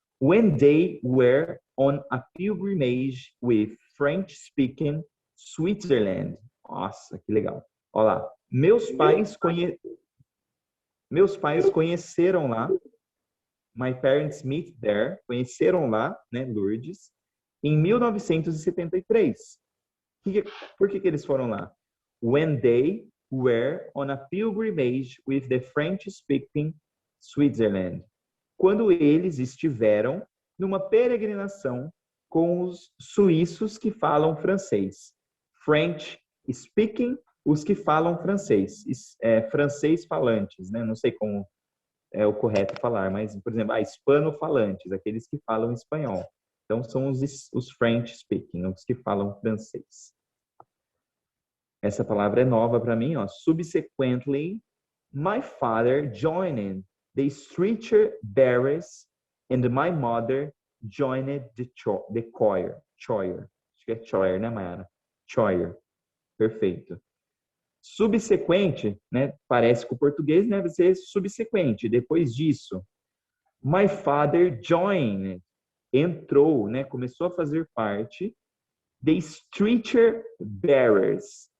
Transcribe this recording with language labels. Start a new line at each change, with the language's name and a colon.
English: When they were on a pilgrimage with French-speaking Switzerland.
Portuguese: Nossa, que legal. Olha lá. Meus pais conheceram lá.
English: My parents met there.
Portuguese: Conheceram lá, né, Lourdes, em 1973. Por que eles foram lá?
English: When they were on a pilgrimage with the French-speaking Switzerland.
Portuguese: Quando eles estiveram numa peregrinação com os suíços que falam francês. French speaking, os que falam francês. Francês falantes, né? Não sei como é o correto falar, mas, por exemplo, hispano-falantes, aqueles que falam espanhol. Então, são os French speaking, os que falam francês. Essa palavra é nova para mim, ó.
English: Subsequently, my father joined the stretcher bearers and my mother joined the choir.
Portuguese: Acho que é choir, né, Mayara? Choir. Perfeito. Subsequente, né? Parece que o português deve ser subsequente. Depois disso,
English: my father joined.
Portuguese: Entrou, né? Começou a fazer parte
English: the stretcher bearers.